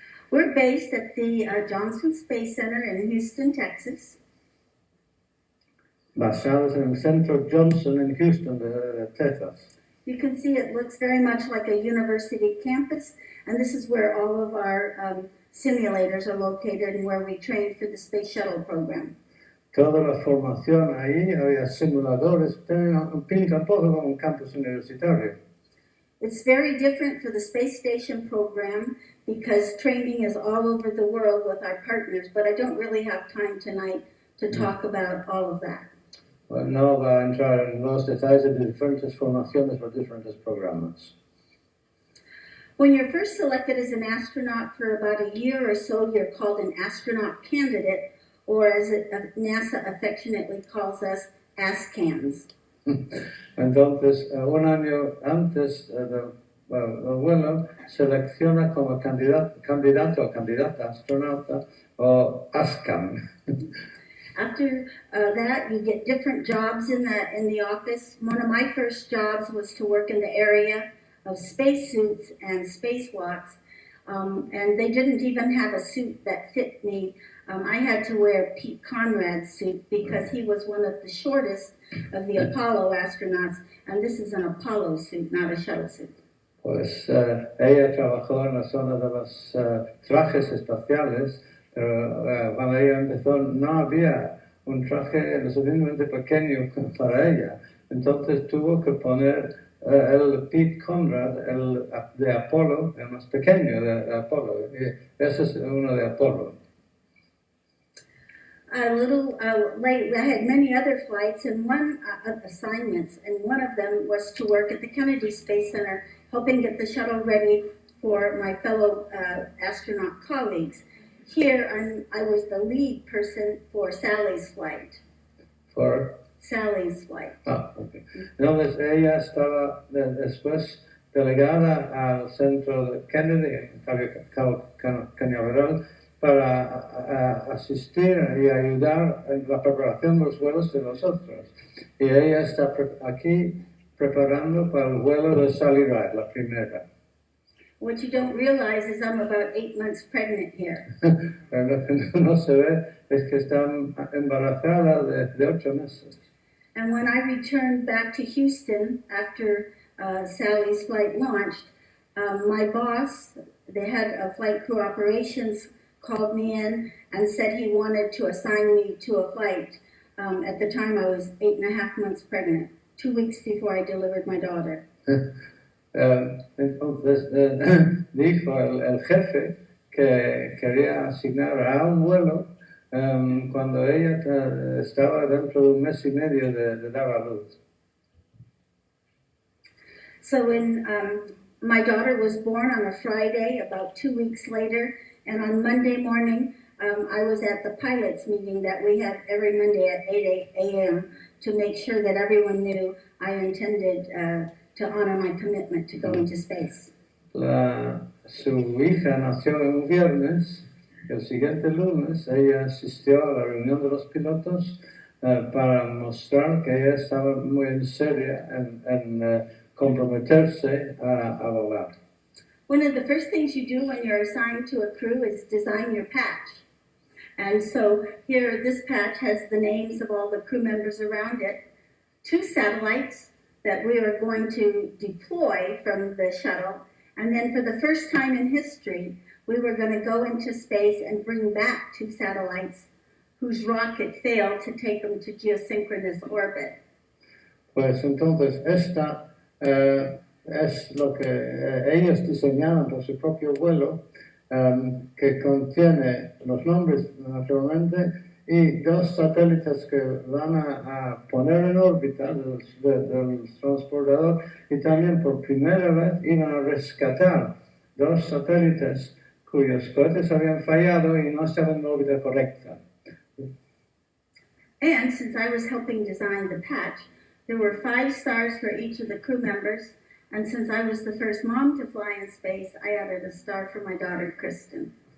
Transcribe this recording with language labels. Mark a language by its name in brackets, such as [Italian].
[English] We're based at the Johnson Space Center in Houston, Texas. [Spanish] Basados en el centro Johnson en Houston, de Texas. [English] You can see it looks very much like a university campus, and this is where all of our simulators are located and where we train for the Space Shuttle program. [Spanish] Toda la formación ahí, había simuladores, pinta un poco como un campus universitario. [English] It's very different for the space station program because training is all over the world with our partners, but I don't really have time tonight to talk about all of that. [Spanish] Well, no va a entrar en los detalles de diferentes formaciones o diferentes programas. [English] When you're first selected as an astronaut for about a year or so, you're called an astronaut candidate, or as NASA affectionately calls us, ASCANs. [Spanish] Entonces, un año antes del vuelo, selecciona como candidato o candidata astronauta o ASCAN. [English] After that, you get different jobs in the office. One of my first jobs was to work in the area of spacesuits and spacewalks, and they didn't even have a suit that fit me. I had to wear Pete Conrad's suit because he was one of the shortest of the Apollo astronauts, and this is an Apollo suit, not a shuttle suit. [Spanish] Pues ella trabajó en la zona de los trajes espaciales, pero cuando ella empezó no había un traje lo suficientemente pequeño para ella. Entonces tuvo que poner el Pete Conrad, el de Apolo, el más pequeño de Apolo. Y ese es uno de Apolo. [English] A little late, I had many other flights and assignments, and one of them was to work at the Kennedy Space Center, helping get the shuttle ready for my fellow astronaut colleagues. Here, I was the lead person for Sally's flight. For? Sally's flight. Ah, okay. [Spanish] Entonces ella estaba después delegada al centro de Kennedy, en Cañaveral, para asistir y ayudar en la preparación de los vuelos de los otros. Y ella está aquí preparando para el vuelo de Sally Ride, la primera. [English] What you don't realize is I'm about 8 months pregnant here. [Spanish] Pero lo que no se ve es que está embarazada de 8 meses. [English] And when I returned back to Houston after Sally's flight launched, my boss, the head of flight crew operations, called me in and said he wanted to assign me to a flight. At the time I was 8.5 months pregnant, 2 weeks before I delivered my daughter. [Spanish] Entonces dijo el jefe que quería asignar a un vuelo cuando ella estaba dentro de 1 mes y medio de dar a luz. [English] So when my daughter was born on a Friday, about 2 weeks later, and on Monday morning, I was at the pilots meeting that we have every Monday at 8 a.m. to make sure that everyone knew I intended to honor my commitment to go into space. [Spanish] Su hija nació un viernes. El siguiente lunes ella asistió a la reunión de los pilotos para mostrar que ella estaba muy en serio en comprometerse a volar. [English] One of the first things you do when you're assigned to a crew is design your patch. And so here, this patch has the names of all the crew members around it, 2 satellites that we are going to deploy from the shuttle, and then for the first time in history, we were going to go into space and bring back 2 satellites whose rocket failed to take them to geosynchronous orbit. [Spanish] Pues entonces esta es lo que ellos diseñaron para su propio vuelo, que contiene los nombres naturalmente y 2 satélites que van a poner en órbita del transportador, y también por primera vez iban a rescatar 2 satélites cuyos cohetes habían fallado y no estaban en órbita correcta. [English] And since I was helping design the patch, there were 5 stars for each of the crew members. And since I was the first mom to fly in space, I added a star for my daughter, Kristen.